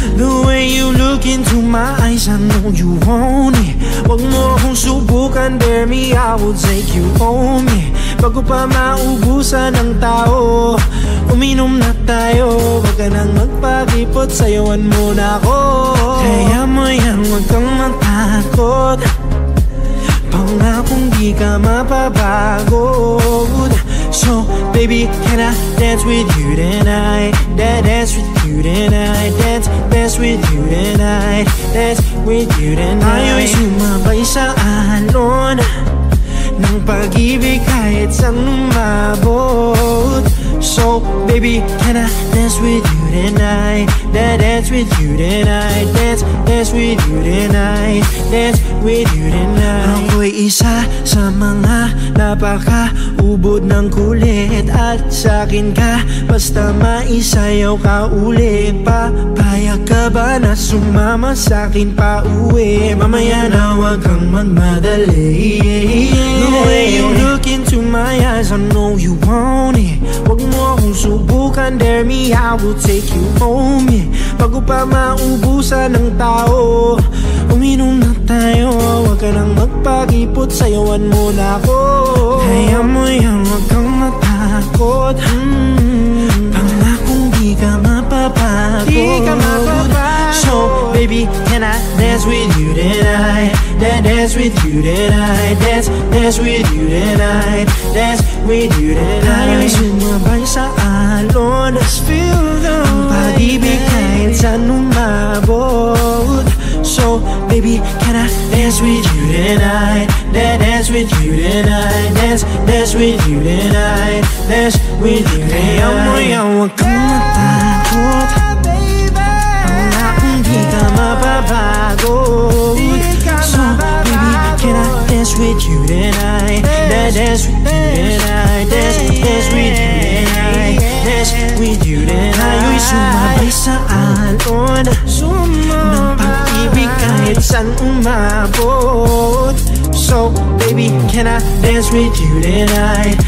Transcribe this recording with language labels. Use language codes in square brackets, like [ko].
[en] The way you look into my eyes, I know you want it. [tl] Wag mo akong subukan, [en] dare me, I will take you home, yeah. [tl] Bago pa maubusan ng tao, uminom na tayo. Wag ka nang magpakipot, sayawan mo na ako. Kaya mo yan, wag kang matakot, pangakong di ka mapapagod. [en] So baby, can I dance with you tonight? Dance with you tonight. Dance with you tonight. Dance with you tonight. [tl] Ayo'y sumabay sa alon ng pag-ibig kahit saan umabot. [en] So baby, can I dance with you tonight? Dance with you tonight. Dance with you tonight. Dance with you tonight. [tl] Ako'y isa sa mga napaka-ubod ng kulit, at sa'kin ka basta maisayaw ka ulit. Papayag ka ba na sumama sa'kin pa uwi? Mamaya na wag kang magmadali. [en] The way you look into my eyes, I know you want it. Wag mo akong subukan, dare me, I will take you home, yeah. [tl] Bago pa maubusan ng tao, uminom na tayo. Wag ka nang magpakipot, sayawan mo na ako. Kaya mo yan, wag kang matakot, pangakong di ka mapapagod. [en] So baby, can I dance with you tonight? Dance with you tonight. Dance with you tonight. Dance with you tonight. [tl] Ayo'y sumabay sa alon, ang pag-ibig kahit saan umabot. [en] So baby, can I dance with you tonight? Dance with you tonight. Dance with you tonight. Dance with you tonight. [tl] Kaya mo yan, wag kang matakot, pangakong di ka mapapagod. [en] So baby, can I dance with you tonight? Dance with you tonight. Dance with you tonight. Dance with you tonight. [tl] Ayo'y sumabay sa alon ng pag-ibig kahit saan umabot. [en] So baby, can I dance with you tonight?